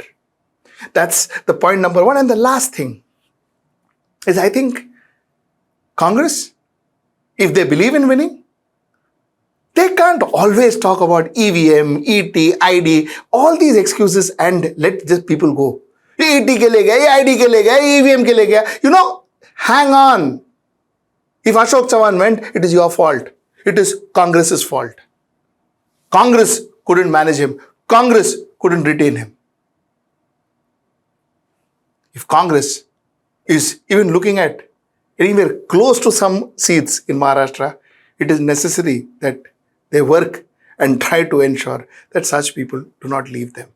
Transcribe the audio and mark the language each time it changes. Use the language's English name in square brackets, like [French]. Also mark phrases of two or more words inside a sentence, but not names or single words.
[English] That's the point number one. And the last thing is, I think Congress, if they believe in winning, they can't always talk about EVM, ET, ID, all these excuses and let just people go. [Hindi] ET के ले गया, ID के ले गया, EVM के ले गया. [English] Hang on. If Ashok Chavan went, it is your fault. It is Congress's fault. Congress couldn't manage him. Congress couldn't retain him. If Congress is even looking at anywhere close to some seats in Maharashtra, it is necessary that they work and try to ensure that such people do not leave them.